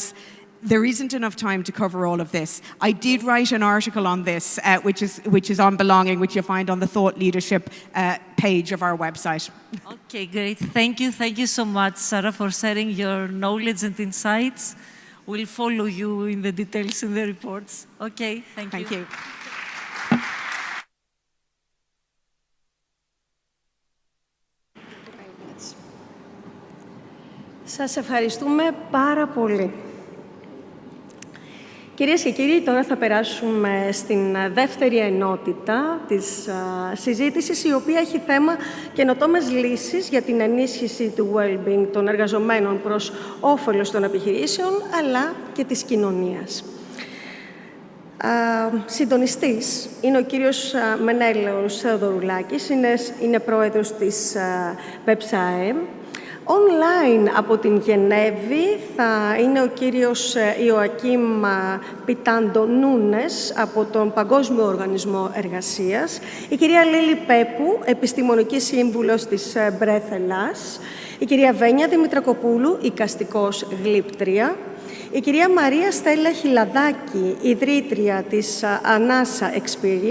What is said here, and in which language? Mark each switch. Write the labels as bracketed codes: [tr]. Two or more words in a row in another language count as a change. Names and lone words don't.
[en] There isn't enough time to cover all of this. I did write an article on this, which is on belonging, which you'll find on the thought leadership page of our website. Okay, great. Thank you so much, Sarah, for sharing your knowledge and insights. We'll follow you in the details in the reports. Okay, thank you. [el] Σας ευχαριστούμε πάρα πολύ. Κυρίες και κύριοι, τώρα θα περάσουμε στην δεύτερη ενότητα της συζήτησης, η οποία έχει θέμα καινοτόμες λύσεις για την ενίσχυση του well-being των εργαζομένων προς όφελος των επιχειρήσεων, αλλά και της κοινωνίας. Συντονιστής είναι ο κύριος Μενέλαος Θεοδωρουλάκης, είναι πρόεδρος της ΠΕΠΣΑΕ. Online από την Γενέβη θα είναι ο κύριος Ιωακίμ Πιτάντο Νούνες από τον Παγκόσμιο Οργανισμό Εργασίας, η κυρία Λίλη Πέπου, επιστημονική σύμβουλος της Breath Ελλάς, η κυρία Βένια Δημητρακοπούλου, οικαστικός γλύπτρια, η κυρία Μαρία Στέλλα Χιλαδάκη, ιδρύτρια της Anasa Experience.